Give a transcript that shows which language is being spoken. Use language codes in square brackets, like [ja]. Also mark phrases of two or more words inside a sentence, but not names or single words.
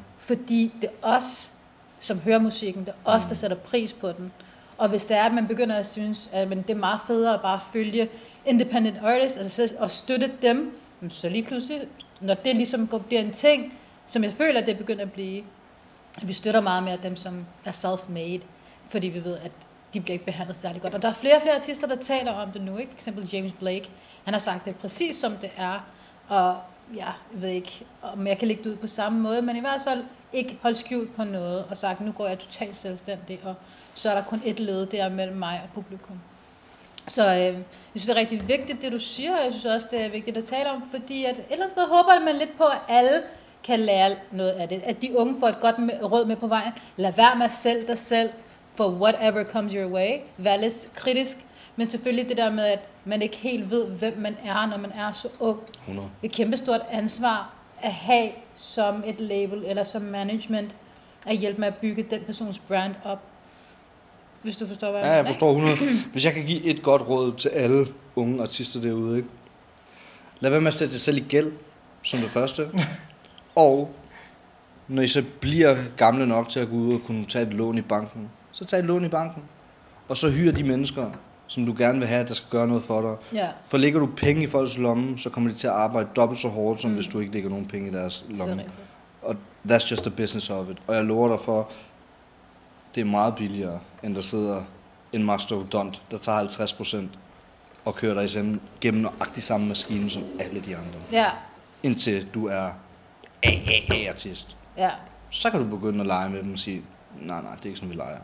[da] fordi det er os, som hører musikken, det er os, der sætter pris på den. Og hvis det er, at man begynder at synes, at det er meget federe at bare følge [en] independent artists, [da] altså og støtte dem, så lige pludselig, når det ligesom bliver en ting, som jeg føler, at det begynder at blive, at vi støtter meget mere dem, som er self-made, fordi vi ved, at de bliver ikke behandlet særlig godt. Og der er flere og flere artister, der taler om det nu, ikke? For eksempel James Blake, han har sagt det præcis som det er, og ja, jeg ved ikke, om jeg kan lægge det ud på samme måde, men i hvert fald ikke holde skjult på noget, og sagt, nu går jeg totalt selvstændig, og så er der kun et led der mellem mig og publikum. Så jeg synes, det er rigtig vigtigt, det du siger, og jeg synes også, det er vigtigt at tale om, fordi at et eller andet sted håber man lidt på, at alle kan lære noget af det. At de unge får et godt råd med på vejen. Lad være med at sælge dig selv for [en] whatever comes your way. [da] Vær lidt kritisk, men selvfølgelig det der med, at man ikke helt ved, hvem man er, når man er så ung. 100. Et kæmpestort ansvar at have som et label eller som management, at hjælpe med at bygge den persons brand op. Hvis du forstår, hvad Ja, jeg forstår 100. Hvis jeg kan give et godt råd til alle unge artister derude, ikke? Lad være med at sætte jer selv i gæld, som det første. Og når I så bliver gamle nok til at gå ud og kunne tage et lån i banken, så tag et lån i banken. Og så hyr de mennesker, som du gerne vil have, der skal gøre noget for dig. Ja. For lægger du penge i folks lomme, så kommer de til at arbejde dobbelt så hårdt, som hvis du ikke lægger nogen penge i deres lomme. [en] Og that's just the business of it. [da] Og jeg lover dig for, det er meget billigere, end der sidder en mastodont, der tager 50% og kører dig gennem nøjagtig samme maskine som alle de andre. Ja. Indtil du er AAA-artist. Ja. Så kan du begynde at lege med dem og sige, nej, det er ikke sådan, vi leger.